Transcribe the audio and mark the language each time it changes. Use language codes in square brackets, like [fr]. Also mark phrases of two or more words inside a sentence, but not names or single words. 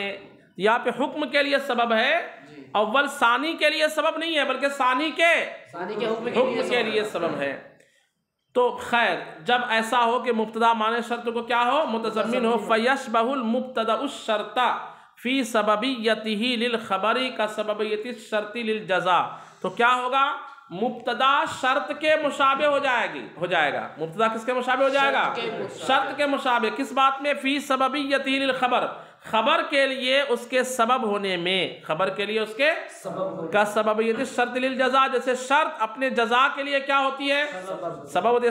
[hi] यहाँ पे हुक्म के लिए सबब है, अव्वल सानी के लिए सबब नहीं है, बल्कि सानी के हुक्म के लिए सबब है। तो खैर, जब ऐसा हो कि मुब्तदा माने शर्त को क्या हो, मुतज़म्मिन हो, [ar] فيشبه المبتدأ الشرط في سببيته للخبر كسببية الشرط للجزاء, [hi] तो क्या होगा, मुब्तदा शर्त के मुशाबे हो जाएगा। मुब्तदा किसके मुशाबे हो जाएगा, शर्त के मुशाबे। किस बात में, [ar] في سببيته للخبر, [hi] खबर के लिए उसके सबब होने में, खबर के लिए उसके [ar] كسببية الشرط للجزاء, [hi] जैसे शर्त अपने जज़ा के लिए क्या होती है, सबब होती है।